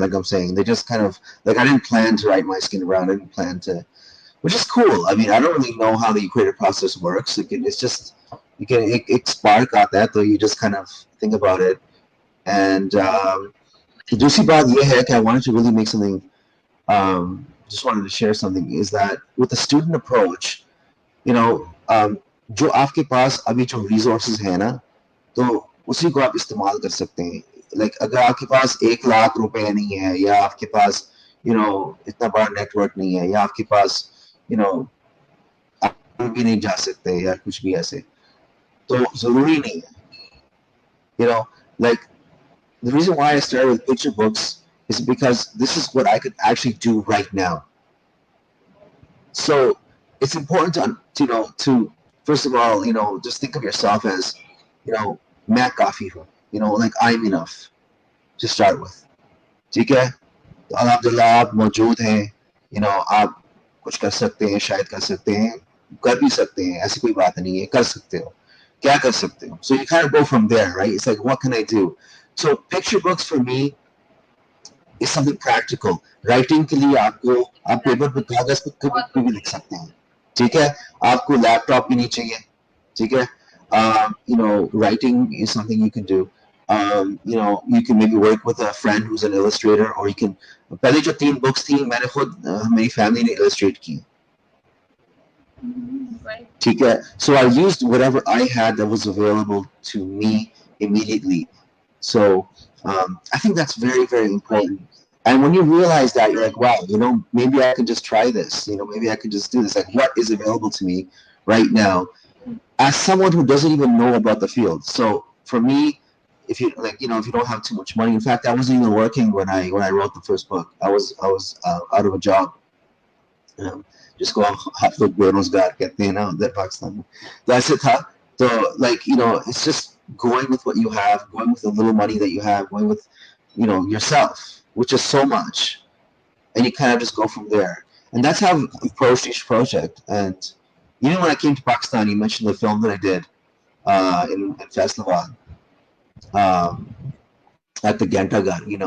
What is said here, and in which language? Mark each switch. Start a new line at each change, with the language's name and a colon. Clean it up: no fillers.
English: Like I'm saying, they just kind of like I didn't plan to write My Skin Brown. I didn't plan to, which is cool. I mean, I don't really know how the creative process works. It's just you can it spark out that, though you just kind of think about it. And
Hindi: दूसरी बात ये है कि
English: I wanted to really make something. Just wanted to share something is that with the student approach,
Hindi: जो आपके पास अभी जो resources है ना, तो उसी को आप इस्तेमाल कर सकते हैं. Like अगर आपके पास 1 लाख रुपए नहीं है, या आपके पास इतना बड़ा नेटवर्क नहीं है, या आपके पास आप भी नहीं जा सकते, या कुछ भी ऐसे, तो जरूरी नहीं है.
English: Like the reason why I started with picture books is because this is what I could actually do right now. So it's important to first of all, just think of yourself as,
Hindi: मैं काफी हूँ,
English: like I'm enough to start with.
Hindi: ठीक है, तो अल्हम्दुलिल्लाह आप मौजूद हैं, आप कुछ कर सकते हैं, शायद कर सकते हैं, कर भी सकते हैं, ऐसी कोई बात नहीं है, कर सकते हो, क्या कर सकते हो.
English: So you kind of go from there, right? It's like, what can I do? So picture books for me is something practical.
Hindi: Writing के लिए आप पेपर पे कागज पे कभी भी लिख सकते हैं. ठीक है, आपको लैपटॉप भी नहीं चाहिए. ठीक है,
English: writing is something you can do. You can maybe work with a friend who's an illustrator, or you can.
Hindi: पहले जो 3 books थी मैंने खुद मेरी family ने illustrate की.
English: Right.
Hindi: ठीक है,
English: so I used whatever I had that was available to me immediately. So I think that's very, very important. And when you realize that, you're like, wow, maybe I could just try this. Maybe I could just do this. Like, what is available to me right now as someone who doesn't even know about the field? So for me, if you if you don't have too much money, in fact, I wasn't even working when I wrote the first book. I was out of a job. Just go half look
Hindi: बेरोजगार कहते हैं ना उधर पाकिस्तान में. तो ऐसे था.
English: So it's just going with what you have, going with the little money that you have, going with yourself, which is so much, and you kind of just go from there. And that's how I've approached each project. And when I came to Pakistan, you mentioned the film that I did in Faisalabad at the Gantagar.